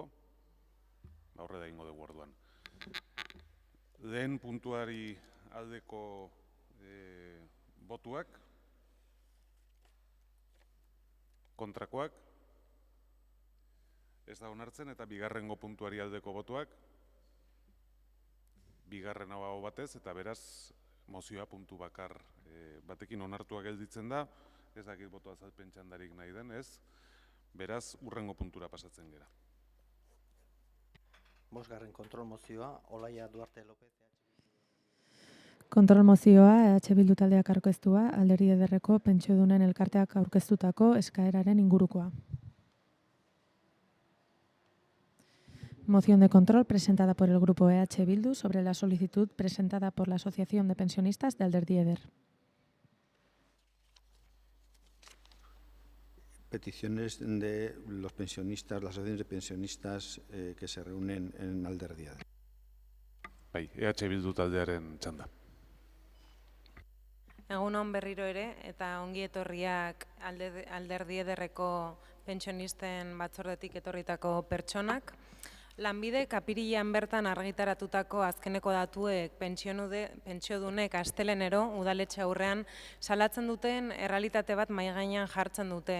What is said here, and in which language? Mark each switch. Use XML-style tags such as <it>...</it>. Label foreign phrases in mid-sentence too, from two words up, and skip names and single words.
<eu>Aurre da ingo dugu orduan. Lehen puntuari aldeko botuak, kontrakoak, ez da onartzen, eta bigarrengo puntuari aldeko botuak, bigarren hau batez, eta beraz mozioa puntu bakar batekin onartua gelditzen da, ez dakit boto azalpen txandarik nahi den, ez, beraz urrengo puntura pasatzen gera. Bosgarren kontrol mozioa, Olaia Duarte López. Kontrol mozioa, EH Bildu taldeak aurkeztua, Alderdi Ederreko pentsiodunen elkarteak aurkeztutako eskaeraren ingurukoa.</eu> <es>Moción de control presentada por el Grupo EH Bildu sobre la solicitud presentada por la Asociación de Pensionistas de Alderdi Eder. Peticiones de los pensionistas, las asociaciones de pensionistas que se reúnen en Alderdi Eder.</es> <eu>EH Bildu taldearen txanda. Egunon berriro ere, eta ongi etorriak Alderdi Ederreko pentsionisten batzordetik etorritako pertsonak. Lanbidek apirilean bertan argitaratutako azkeneko datuek pentsiodunek astelenero udaletxe aurrean salatzen duten errealitate bat mahai gainean jartzen dute.</eu>